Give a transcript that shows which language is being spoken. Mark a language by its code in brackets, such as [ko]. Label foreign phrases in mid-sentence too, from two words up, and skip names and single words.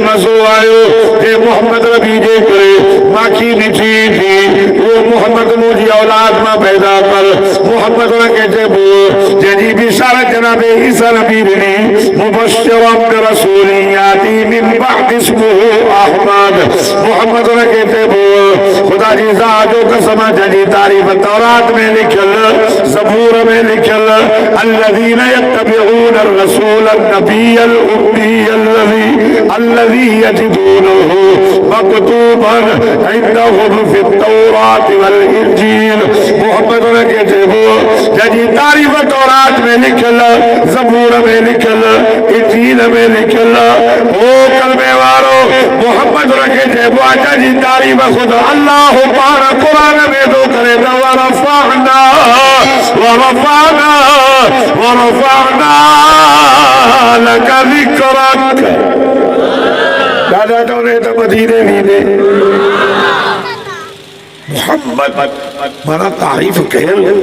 [sd] मज़ो आयो जंहिं मोहम्मद नबी जे करे माखी मिठी थी वो मोहम्मद मुंहिंजी औलाद मां पैदा कर मोहम्मद उनखे चइबो जंहिंजी बिशारत जनाबे ईसा नबी ॾिनी [ar] مبشرا برسول يأتي من بعد اسمه أحمد [sd] मोहम्मद उनखे चइबो खुदा जी ज़ात जो कसम जंहिंजी तारीफ़ तौरात में लिखियल ज़बूर में लिखियल [ar] الذين يتبعون الرسول النبي الأمي الذي يجدونه مكتوبا عندهم في التوراة والإنجيل [sd] मोहम्मद उनखे चइबो जंहिंजी तारीफ़ तौरात में लिखियल ज़बूर में लिखियल इंजील में लिखियल ओ कलमे वारो मोहम्मद उनखे चइबो आहे जंहिंजी तारीफ़ खुद अल्लाह पाण क़ुरान में थो करे त [ar] ورفعنا ورفعنا ورفعنا لك ذكرك [sd] दादा चवंदे त मदीने वींदे मोहम्मद माना तारीफ़ कयल